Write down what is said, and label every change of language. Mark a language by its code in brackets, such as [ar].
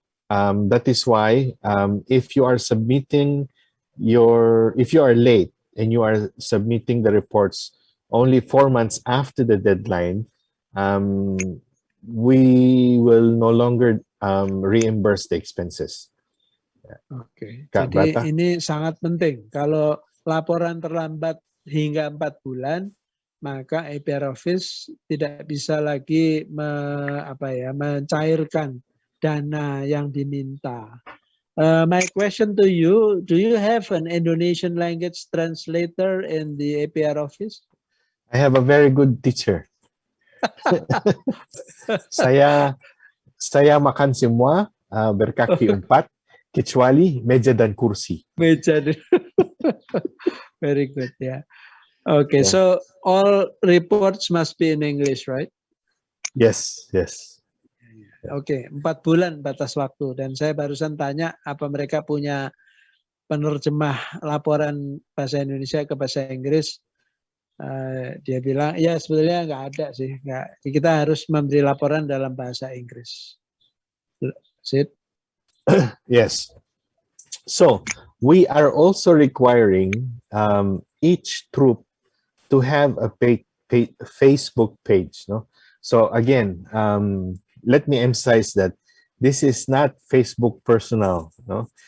[en] That is why if you are submitting if you are late and you are submitting the reports only 4 months after the deadline, we will no longer reimburse the expenses. [id] Oke, Kak jadi Brata? ini sangat penting. Kalau laporan terlambat hingga 4 bulan, maka APR Office tidak bisa lagi mencairkan dana yang diminta. [en] My question to you, do you have an Indonesian language translator in the APR Office? I have a very good teacher. [id] Saya makan semua berkaki 4 kecuali meja dan kursi. [en] Meja. Very good, yeah. Okay, Yeah. so all reports must be in English, right? Yes. [id] Oke, 4 bulan batas waktu. Dan saya barusan tanya apa mereka punya penerjemah laporan bahasa Indonesia ke bahasa Inggris. Dia bilang, ya sebetulnya nggak ada sih. Kita harus memberi laporan dalam bahasa Inggris. Syd? [en] Yes. So we are also requiring each troop to have a Facebook page. No? So again, let me emphasize that this is not Facebook personal. No?